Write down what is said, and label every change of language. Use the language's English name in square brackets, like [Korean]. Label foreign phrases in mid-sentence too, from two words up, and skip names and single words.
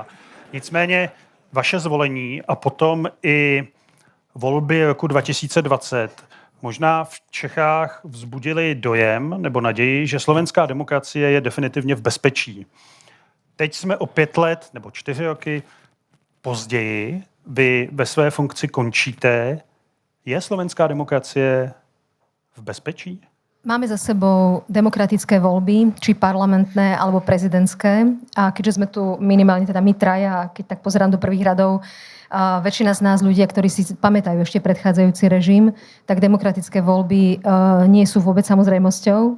[Czech] Nicméně vaše zvolení a potom i volby roku 2020 možná v Čechách vzbudili dojem nebo naději, že slovenská demokracie je definitivně v bezpečí. Teď jsme o 5 let nebo 4 roky později, vy ve své funkci končíte. Je slovenská demokracie v bezpečí? [Slovak] Máme za sebou demokratické voľby, či parlamentné, alebo prezidentské. A keďže sme tu minimálne teda my traja, keď tak pozerám do prvých radov, väčšina z nás ľudia, ktorí si pamätajú ešte predchádzajúci režim, tak demokratické voľby nie sú vôbec samozrejmosťou.